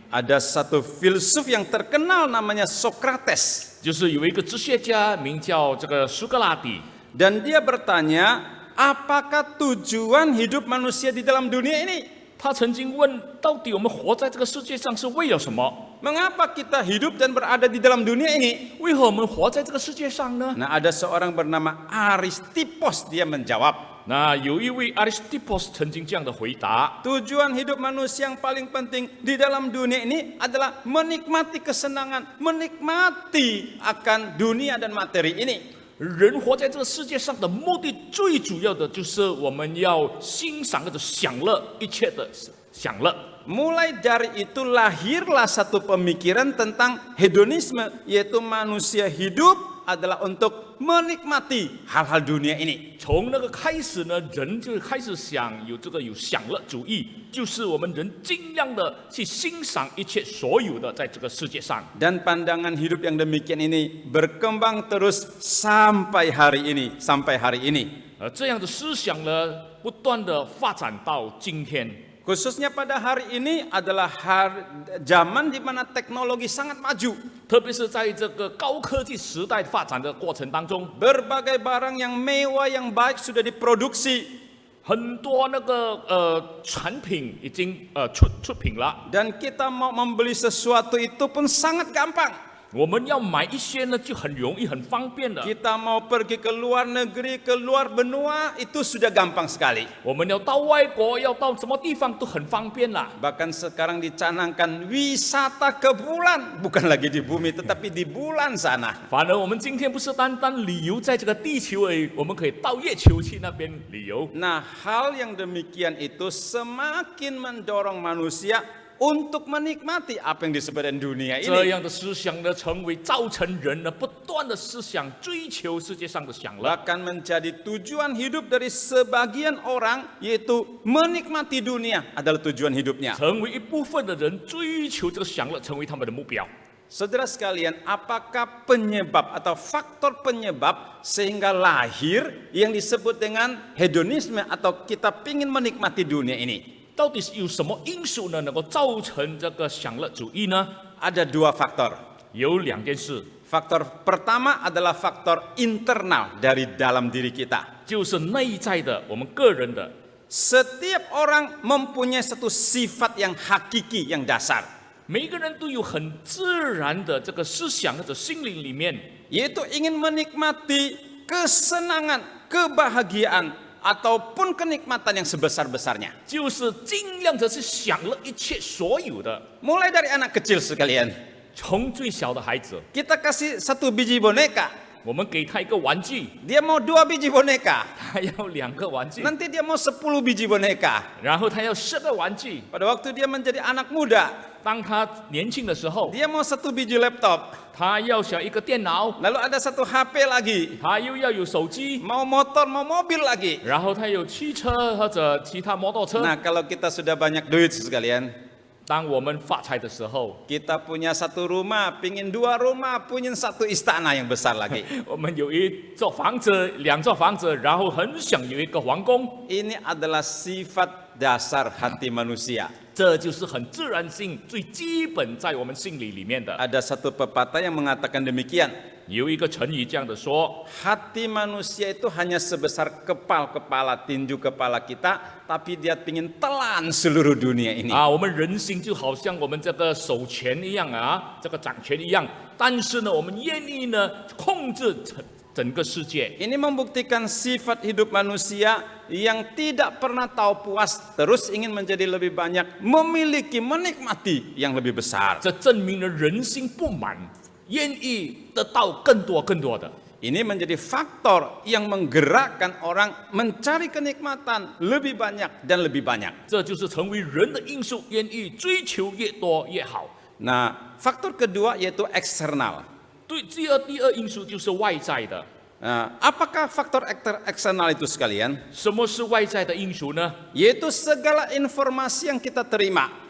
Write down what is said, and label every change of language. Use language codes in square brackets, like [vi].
[id] Ada satu filsuf yang terkenal namanya Socrates. [zh] 就是有一个哲学家名叫这个苏格拉底， [id] Dan dia bertanya, apakah tujuan hidup manusia di dalam dunia ini? [zh] 他曾经问：到底我们活在这个世界上是为了什么？ [id] Mengapa kita hidup dan berada di dalam dunia ini? [zh] 为何我们活在这个世界上呢？ [id] Nah, ada seorang bernama Aristippus, dia menjawab, [zh] 那有一位 Aristippus 曾经这样的回答： [id] tujuan hidup manusia yang paling penting di dalam dunia ini adalah menikmati kesenangan, menikmati akan dunia dan materi ini. [zh] 人活在这个世界上的目的，最主要的就是我们要欣赏或者享乐一切的享乐。 [id] Mulai dari itu lahirlah satu pemikiran tentang hedonisme, yaitu manusia hidup adalah untuk menikmati hal-hal dunia ini. [zh] 从那个开始呢，人就开始有享乐主义，就是我们人尽量的去欣赏一切所有的在这个世界上。 [id] Dan pandangan hidup yang demikian ini berkembang terus sampai hari ini. [zh] 这样的思想呢，不断的发展到今天。 [id] Khususnya pada hari ini adalah zaman di mana teknologi sangat maju. [zh] 特别是在这个高科技时代发展的过程当中， [id] Berbagai barang yang mewah yang baik sudah diproduksi. [zh] 很多那个产品已经出品了。 [id] Dan kita mau membeli sesuatu itu pun sangat gampang. [zh] 我们要买一些呢，就很容易、很方便的。 [id] Kita mau pergi ke luar negeri, ke luar benua, itu sudah gampang sekali. [zh] 我们要到外国，要到什么地方都很方便啦。 [id] Bahkan sekarang dicanangkan wisata ke bulan. Bukan lagi di bumi, tetapi di bulan sana. [zh] 反而我们今天不是单单旅游在这个地球而已，我们可以到月球去那边旅游。 [id] Nah, hal yang demikian itu semakin mendorong manusia untuk menikmati apa yang disebut dunia [zh] 这 [id] ini. [zh] 样的思想呢，造成人呢不断的思想追求世界上的享乐， [id] Bahkan menjadi tujuan hidup dari sebagian orang, yaitu menikmati dunia adalah tujuan hidupnya. [zh] 成为一部分的人追求这个享乐，成为他们的目标。 [id] Saudara sekalian, apakah penyebab atau faktor penyebab sehingga lahir yang disebut dengan hedonisme atau kita ingin menikmati dunia ini? [zh] 到底是有什么因素呢，能够造成这个享乐主义呢？ [id] Ada dua faktor. [zh] 有两件事， [id] Faktor pertama adalah faktor internal dari dalam diri kita. [zh] 就是内在的，我们个人的。 [id] Setiap orang mempunyai satu sifat yang hakiki, yang dasar. [zh] 每个人都有很自然的这个思想或者心灵里面， [id] Yaitu ingin menikmati kesenangan, kebahagiaan, ataupun kenikmatan yang sebesar-besarnya. [zh] 就是尽量的去享乐一切所有的。 [id] Mulai dari anak kecil sekalian. [zh] 从最小的孩子， [id] Kita kasih 1 biji boneka. [zh] 我们给他一个玩具， [id] Dia mau 2 biji boneka. [zh] 他要2个玩具， [id] Nanti dia mau 10 biji boneka. [zh] 然后他要10个玩具。 [id] Pada waktu dia menjadi anak muda, [zh] 当他年轻的时候， [id] dia mau 1 biji laptop. [zh] 他要想一个电脑， [id] Lalu ada 1 HP lagi. [zh] 他又要有手机， [id] Mau motor, mau mobil lagi. [zh] 然后他有汽车或者其他摩托车。 [id] Nah, kalau kita sudah banyak duit sekalian, [zh] 当我们发财的时候， [id] kita punya 1 rumah, pingin 2 rumah, punya 1 istana yang besar lagi. [zh] 我们有一座房子、2座房子，然后很想有一个皇宫， [id] Ini adalah sifat dasar hati manusia. [zh] 这就是很自然性、最基本在我们心里里面的。 [id] Ada satu pepatah yang mengatakan demikian. [zh] 有一个成语这样的说， [id] Hati manusia itu hanya sebesar kepala tinju kepala kita, tapi dia ingin telan seluruh dunia ini. [zh] 我们人心就好像我们这个手权一样啊，这个掌权一样，但是呢，我们愿意呢控制整个世界。 [id] Ini membuktikan sifat hidup manusia yang tidak pernah tahu puas, terus ingin menjadi lebih banyak, memiliki, menikmati yang lebih besar. [zh] 这证明了人心不满，愿意得到更多更多的。 [id] Ini menjadi faktor yang menggerakkan orang mencari kenikmatan lebih banyak dan lebih banyak. [zh] 这就是成为人的因素，愿意追求越多越好。 [id] Nah, faktor kedua yaitu eksternal. [zh] 对，第二因素就是外在的。 [id] Apakah faktor eksternal itu sekalian? [zh] 什么是外在的因素呢？ [id] Yaitu segala informasi yang kita terima